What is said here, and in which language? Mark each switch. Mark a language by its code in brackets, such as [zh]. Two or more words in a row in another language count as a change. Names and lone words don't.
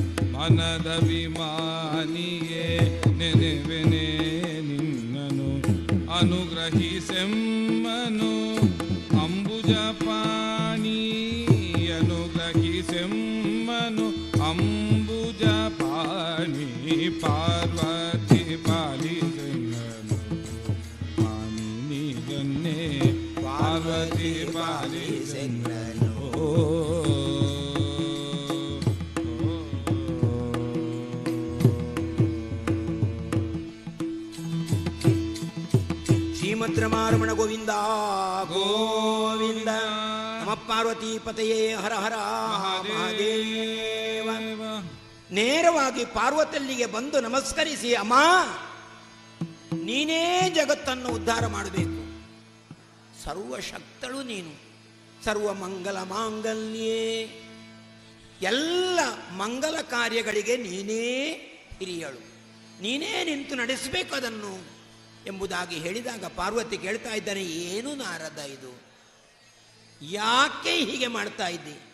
[kn] ಮನದಭಿಮಾನಿಯೇ ನೆನೆವೆನೆ ನಿನ್ನನು, ಅನುಗ್ರಹಿಸೆಮ್ಮನು ಅಂಬುಜಪಾಣಿ, ಅನುಗ್ರಹಿಸೆಮ್ಮನು ಅಂಬುಜಪಾಣಿ, ಪಾರ್ವತಿ ಪಾಲಿಸೆನ್ನನು ಪಾಣಿನಿಯನ್ನೇ ಪಾರ್ವತಿ ಪಾಲಿಸೆನ್ನನು. [sa] ಶ್ರೀಮದ್ ರಮಾರಮಣ ಗೋವಿಂದ ಗೋವಿಂದ. ನಮ ಪಾರ್ವತಿ ಪತಯೇ ಹರ ಹರ ಮಹಾದೇವ. [kn] ನೇರವಾಗಿ ಪಾರ್ವತಿಯಲ್ಲಿಗೆ ಬಂದು ನಮಸ್ಕರಿಸಿ, ಅಮ್ಮ ನೀನೇ ಜಗತ್ತನ್ನು ಉದ್ಧಾರ ಮಾಡಬೇಕು, ಸರ್ವಶಕ್ತಳು ನೀನು, [sa] ಸರ್ವ ಮಂಗಲ ಮಾಂಗಲ್ಯೇ, [kn] ಎಲ್ಲ ಮಂಗಲ ಕಾರ್ಯಗಳಿಗೆ ನೀನೇ ಹಿರಿಯಳು, ನೀನೇ ನಿಂತು ನಡೆಸಬೇಕು ಅದನ್ನು ಎಂಬುದಾಗಿ ಹೇಳಿದಾಗ ಪಾರ್ವತಿ ಕೇಳ್ತಾ ಇದ್ದಾನೆ, ಏನು ನಾರದ ಇದು, ಯಾಕೆ ಹೀಗೆ ಮಾಡ್ತಾ ಇದ್ದಿ?